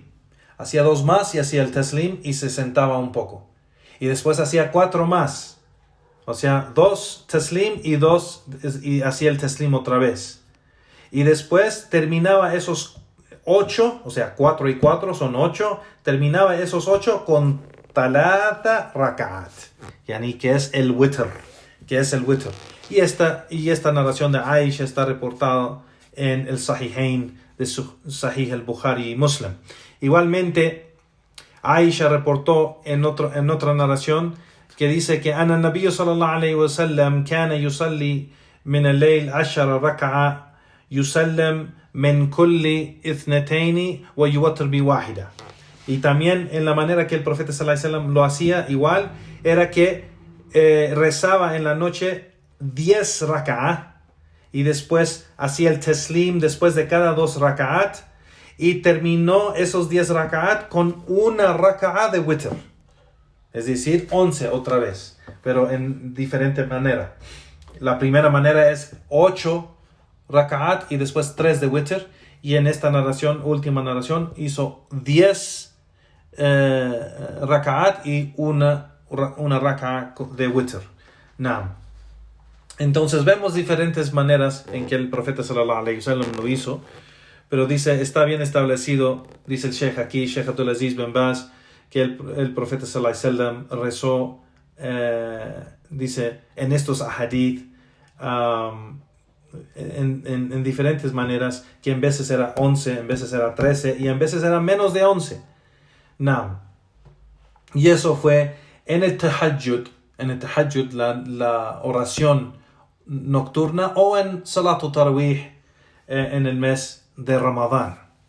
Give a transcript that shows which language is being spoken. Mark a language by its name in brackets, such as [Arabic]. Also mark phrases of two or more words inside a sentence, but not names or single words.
[Spanish] Hacía 2 más y hacía el taslim y se sentaba un poco. Y después hacía 4 más. O sea, 2 taslim y hacía el taslim otra vez. Y después terminaba esos 8, o sea, 4 y 4 son 8. Terminaba esos 8 con [Arabic] ثلاث ركعات, [Spanish] yani que es el witr. Y esta narración de Aisha está reportada en el Sahihain de Sahih al-Bukhari y Muslim. Igualmente, Aisha reportó en otra narración que dice que [Arabic] أن النبي صلى الله عليه وسلم كان يصلي من الليل 10 ركعة يسلم من كل اثنتين و يوتر بواحدة. [Spanish] Y también en la manera que el profeta [Arabic] صلى الله عليه وسلم [Spanish] lo hacía igual, era que rezaba en la noche 10 raka'a y después hacía el taslim después de cada 2 raka'at y terminó esos 10 raka'at con 1 raka'a de witr. Es decir, 11 otra vez, pero en diferente manera. La primera manera es 8 raka'at y después 3 de witr. Y en esta última narración, hizo 10 raka'at y una raka'a de witr. Naam. Entonces vemos diferentes maneras en que el profeta [Arabic] صلى الله عليه وسلم [Spanish] lo hizo. Pero dice, está bien establecido, dice el Sheikh aquí, Sheikh Abdulaziz bin Baz, que el profeta [Arabic] صلى الله عليه وسلم [Spanish] rezó, dice, en estos ahadith, en diferentes maneras, que en veces era 11, en veces era 13 y en veces era menos de 11. Naam. Y eso fue en el tahajjud, la oración nocturna o en [Arabic] صلاة التراويح [Spanish] en el mes de Ramadán.